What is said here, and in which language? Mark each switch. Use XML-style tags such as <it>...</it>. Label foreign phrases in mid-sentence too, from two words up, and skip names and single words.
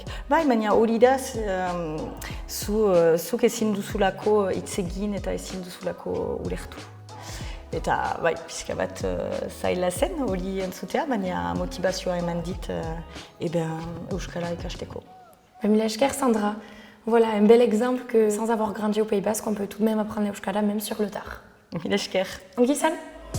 <eu>Bai, baina hori da, zuk ezin duzulako hitz egin eta ezin duzulako ulertu. Eta bai, pixka bat zaila zen hori entzutea, baina motivazioa eman dit Euskara ikasteko.</eu> <fr>Milesker Sandra, voilà un bel exemple que sans avoir grandi au Pays Basque, on peut tout de même apprendre l'Euskara même sur le tard.</fr> <eu>Milesker. Ongi san?</eu>